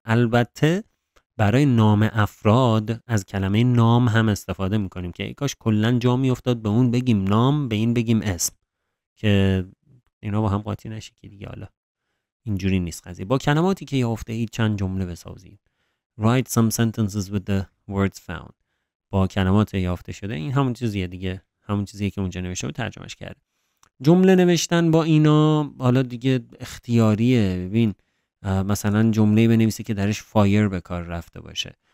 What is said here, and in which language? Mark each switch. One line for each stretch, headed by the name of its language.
Persian: البته برای نام افراد از کلمه نام هم استفاده میکنیم که ای کاش کلا جا میافتاد به اون بگیم نام، به این بگیم اسم، که اینا با هم قاطی نشه که دیگه. حالا اینجوری نیست قضیه. با کلماتی که یافته اید چند جمله بسازید.
English: Write some sentences with the words found.
Persian: با کلمات یافته شده. این همون چیزیه دیگه، همون چیزیه که اونجا نوشته و ترجمهش کرده. جمله نوشتن با اینا حالا دیگه اختیاریه. ببین مثلا جمله بنویسی که درش فایر به کار رفته باشه.